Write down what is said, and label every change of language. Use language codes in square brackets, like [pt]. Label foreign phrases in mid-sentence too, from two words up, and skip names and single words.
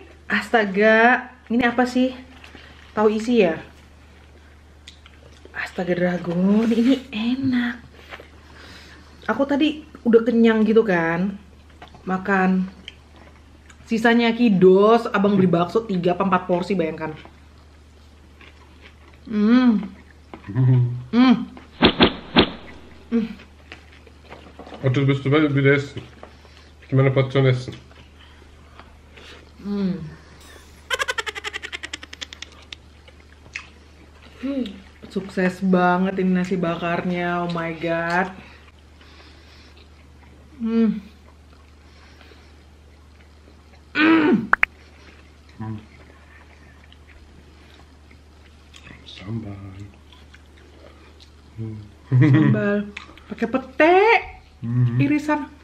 [id] Astaga, ini apa sih? Tahu isi ya? Astaga Dragon, ini enak. Aku tadi udah kenyang gitu kan, makan. Sisanya kidos, Abang beli bakso 3 apa 4 porsi, bayangkan. [de] Otto, bist du wieder essen? Ich will meine Portion essen. [id] Sukses banget ini nasi bakarnya, [en] oh my god. [id] Sambal. Sambal pakai pete, irisan.